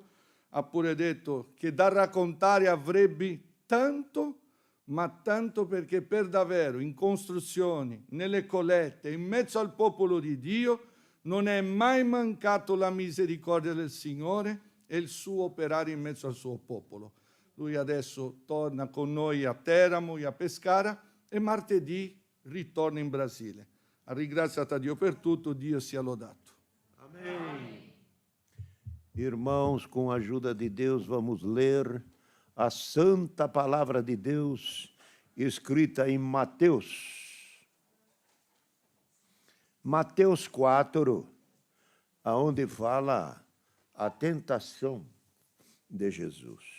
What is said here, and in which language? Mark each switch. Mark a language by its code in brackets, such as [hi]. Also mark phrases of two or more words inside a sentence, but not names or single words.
[it] Ha pure detto che da raccontare avrebbe tanto, ma tanto, perché per davvero in costruzioni, nelle colette, in mezzo al popolo di Dio, non è mai mancato la misericordia del Signore e il suo operare in mezzo al suo popolo. Lui adesso torna con noi a Teramo e a Pescara e martedì ritorna in Brasile. Ringraziato a Dio per tutto, Dio sia lodato. [pt] Amém. Irmãos, com a ajuda de Deus, vamos ler a santa palavra de Deus escrita em Mateus. Mateus 4, aonde fala a tentação de Jesus.